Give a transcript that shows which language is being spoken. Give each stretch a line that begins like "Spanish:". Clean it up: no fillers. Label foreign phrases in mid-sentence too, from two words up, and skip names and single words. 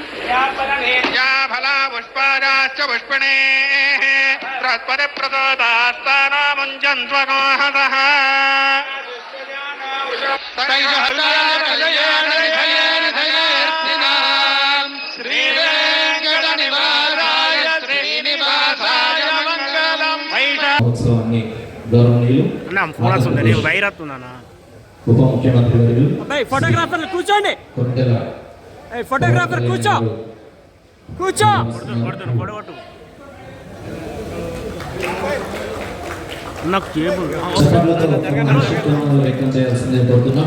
Sanskrit: या फला पुष्पायाश्च पुष्पिणेः बृहस्पतिप्रदोतास्तानामुञ्जन्त्वगोहसः श्रीवेङ्कटनिवासाय श्रीनिवासाय मङ्गलम्.
Telugu: మహోత్సవాన్ని గౌరవనీయులు ఉప ముఖ్యమంత్రి వర్యులు ఫోటోగ్రాఫర్లు కూర్చోండి. కొండెల ఫోటోగ్రాఫర్ కూర్చో కూర్చో. చప్పట్లతో కార్యక్రమంలో వ్యక్తం చేయాల్సిందే కోరుతున్నాం.